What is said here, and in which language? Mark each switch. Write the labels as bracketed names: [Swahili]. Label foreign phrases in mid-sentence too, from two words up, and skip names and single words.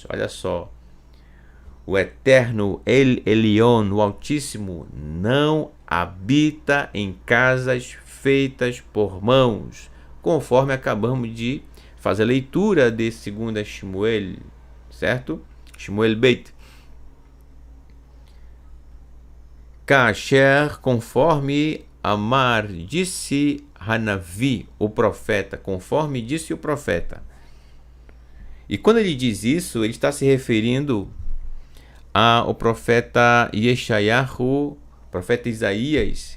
[Portuguese] Olha só. O Eterno El Elion, o Altíssimo, não habita em casas feitas por mãos, conforme acabamos de fazer a leitura de 2 Shmuel, certo? Shmuel Beit. Kasher, conforme Amar, disse Hanavi, o profeta, conforme disse o profeta. E quando ele diz isso, ele está se referindo ao profeta Yeshayahu, profeta Isaías.